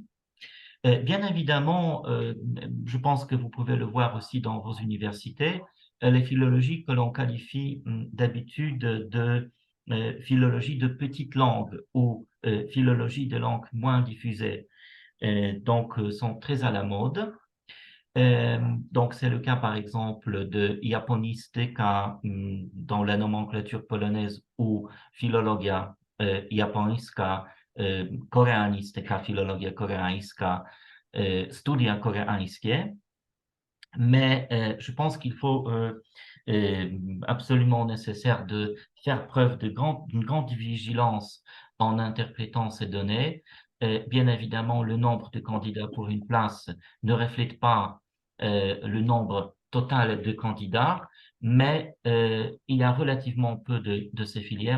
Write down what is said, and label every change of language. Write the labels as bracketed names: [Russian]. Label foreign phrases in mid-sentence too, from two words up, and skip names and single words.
[French] Bien évidemment, je pense que vous pouvez le voir aussi dans vos universités, les philologies que l'on qualifie d'habitude de philologie de petite langue ou philologie de langue moins diffusée, donc sont très à la mode. Euh, donc, c'est le cas, par exemple, de japonistyka dans la nomenclature polonaise ou [Polish] filologia japońska, koreanistyka, filologia koreańska, studia koreańskie. [French] Mais je pense qu'il faut absolument nécessaire de faire preuve d'une grande vigilance en interprétant ces données. Bien évidemment, le nombre de candidats pour une place ne reflète pas le nombre total de candidats, mais il y a relativement peu de ces filières.